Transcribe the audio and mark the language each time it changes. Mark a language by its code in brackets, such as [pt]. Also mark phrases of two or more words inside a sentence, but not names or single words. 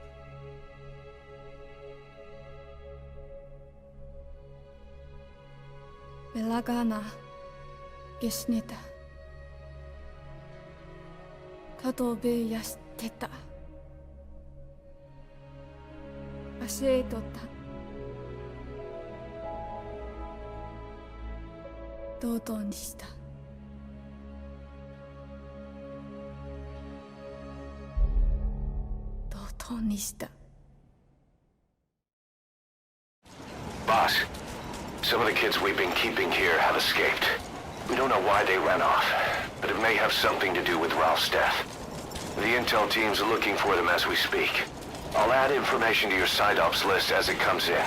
[ja] Belagana gesnita. Katobe yasteta. Asetota. Dodo にした。ドドにした。 [en] Boss, some of the kids we've been keeping here have escaped. We don't know why they ran off, but it may have something to do with Ralph's death. The intel team's looking for them as we speak. I'll add information to your side ops list as it comes in.